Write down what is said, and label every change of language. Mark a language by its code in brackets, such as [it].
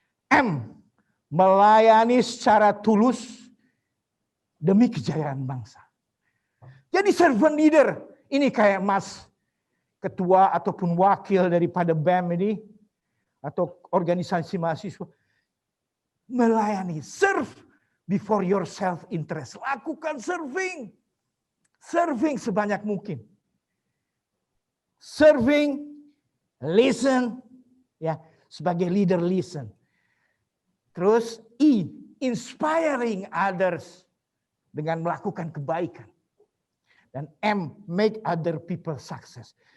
[id] M. Melayani secara tulus demi kejayaan bangsa. Jadi servant leader. Ini kayak Mas ketua ataupun wakil daripada BEM ini. Atau organisasi mahasiswa. Melayani. [en] Serve before your self-interest. [id] Lakukan serving. Serving sebanyak mungkin. [en] Serving, listen. [id] Ya, sebagai leader listen. Terus I, [en] inspiring others [id] dengan melakukan kebaikan. Dan M, [en] make other people success.